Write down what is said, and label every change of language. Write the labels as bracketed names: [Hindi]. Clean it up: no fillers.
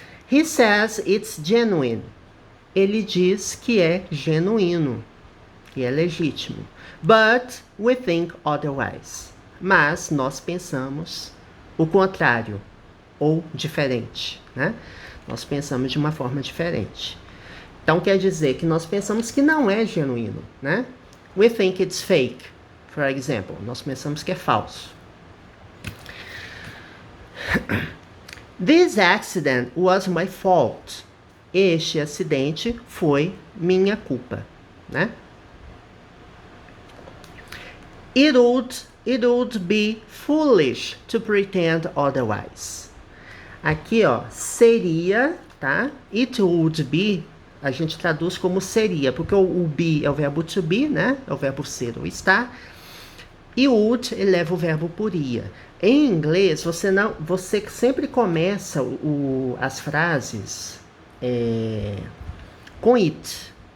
[English] He says it's genuine. [Portuguese] Ele diz que é genuíno, que é legítimo. [English] But we think otherwise. [Portuguese] Mas nós pensamos o contrário, ou diferente, né? Nós pensamos de uma forma diferente. Então quer dizer que nós pensamos que não é genuíno, né? [English] We think it's fake, for example. [Portuguese] Nós pensamos que é falso. [English] This accident was my fault. [Portuguese] Este acidente foi minha culpa, né? [English] It would be foolish to pretend otherwise. [Portuguese] Aqui, ó, seria, tá? [English] It would be, [Portuguese] a gente traduz como seria, porque o be é o verbo to be, né? É o verbo ser ou estar. E would, ele leva o verbo poria. Em inglês, você sempre começa as frases com it.